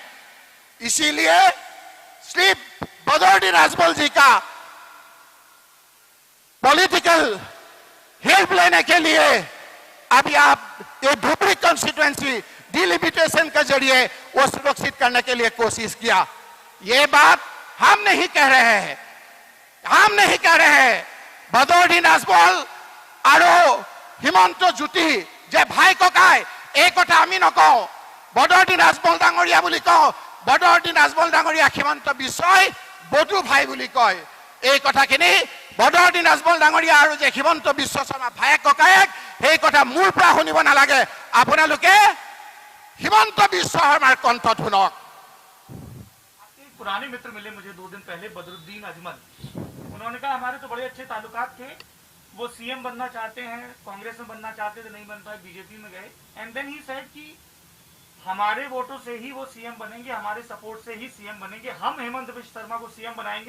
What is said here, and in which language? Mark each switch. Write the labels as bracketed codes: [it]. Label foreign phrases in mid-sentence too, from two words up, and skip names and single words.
[hi] इसीलिए सिर्फ बदरुद्दीन आजमल जी का [en] political help [hi] लेने के लिए अभी आप ये धुबरी [en] constituency delimitation [hi] के जरिए वो सुरक्षित करने के लिए कोशिश किया। ये बात हम नहीं कह रहे हैं, हम नहीं कह रहे हैं। [as] বদৰুদ্দিন আজমল আৰু হিমন্ত জ্যোতি যে ভাই ককাই এই কথা আমি নকওঁ, বদৰুদ্দিন আজমল ডাঙৰীয়া বুলি কওঁ। বদৰুদ্দিন আজমল ডাঙৰীয়া হিমন্ত বিশ্বই বধু ভাই বুলি কয়। এই কথাখিনি বদৰুদ্দিন আজমল ডাঙৰীয়া আৰু যে হিমন্ত বিশ্ব শৰ্মা ভায়েক ককায়েক, সেই কথা মোৰ পৰা শুনিব নালাগে। আপোনালোকে হিমন্ত বিশ্ব শৰ্মাৰ কণ্ঠত শুনক। [hi] पुराने मित्र मिले मुझे 2 दिन पहले, बदरुद्दीन अजमल। उन्होंने कहा हमारे तो बड़े अच्छे ताल्लुकात थे, वो सीएम बनना चाहते हैं, कांग्रेस में बनना चाहते थे, नहीं बन पाए, बीजेपी में गए। [en] and then he said [hi] कि हमारे वोटों से ही वो सीएम बनेंगे, हमारे सपोर्ट से ही सीएम बनेंगे, हम हेमंत बिश्व शर्मा को सीएम बनाएंगे।